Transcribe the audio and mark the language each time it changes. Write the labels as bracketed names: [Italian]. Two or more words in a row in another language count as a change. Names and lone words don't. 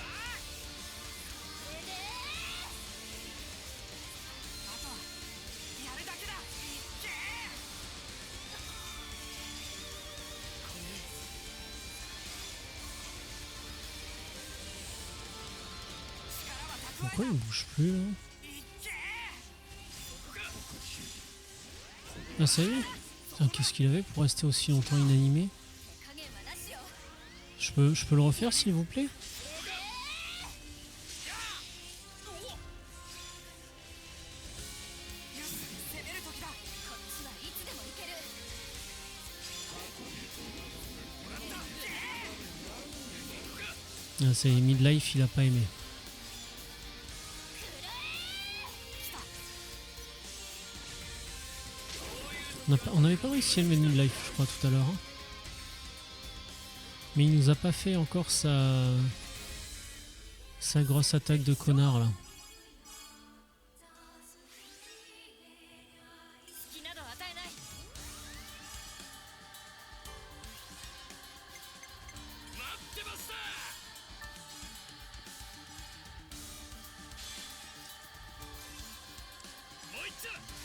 [Japanese] これであとはやるだけだいっけ力は蓄 [French] Pourquoi [Japanese] え [French] il bouge plus là [Japanese] たいっけここか [French] Ah ça y est. Putain, qu'est-ce qu'il avait pour rester aussi longtemps inanimé? [Japanese] 影はなしよ。 [French] Je peux le refaire s'il vous plaît? [Japanese] よし攻める時だこっちはいつでも行ける。もらった [French] Ah ça y est, midlife il a pas aimé. On n'avait pas réussi à le mettre midlife je crois tout à l'heure. Hein. Mais il nous a pas fait encore sa grosse attaque de connard là. [Japanese] 隙など与えない。待ってましたもう一丁